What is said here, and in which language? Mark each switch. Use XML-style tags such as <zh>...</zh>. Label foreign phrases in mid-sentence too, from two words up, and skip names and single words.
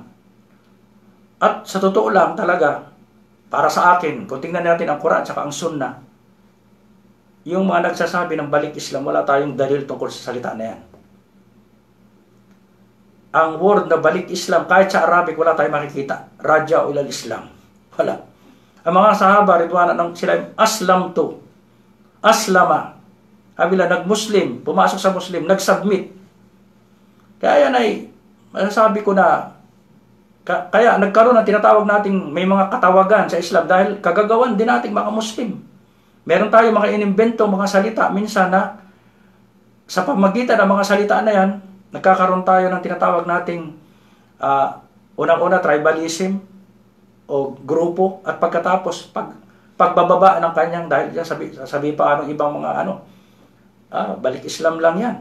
<tl>At sa totoo lang talaga, para sa akin, kung tingnan natin ang Quran at ang Sunnah, yung mga nagsasabi ng balik Islam, wala tayong dalil tungkol sa salita na yan. Ang word na balik Islam, kahit sa Arabic, wala tayong makikita.</tl> <ar>رجوع إلى الإسلام.</ar> <tl>Wala. Ang mga sahaba, ridwana, sila aslamtu. Aslama. Habila, nag-Muslim, pumasok sa Muslim, nag-submit. Kaya yan ay, masasabi ko na, kaya nagkaroon ng tinatawag nating may mga katawagan sa Islam dahil kagagawan din nating mga Muslim. Meron tayo mga inimbento, mga salita minsan na sa pamagitan ng mga salita na yan, nagkakaroon tayo ng tinatawag nating unang-una tribalism o grupo at pagkatapos pagbababa ng kanyang dahil yan sabi pa anong ibang mga balik Islam lang yan.</tl>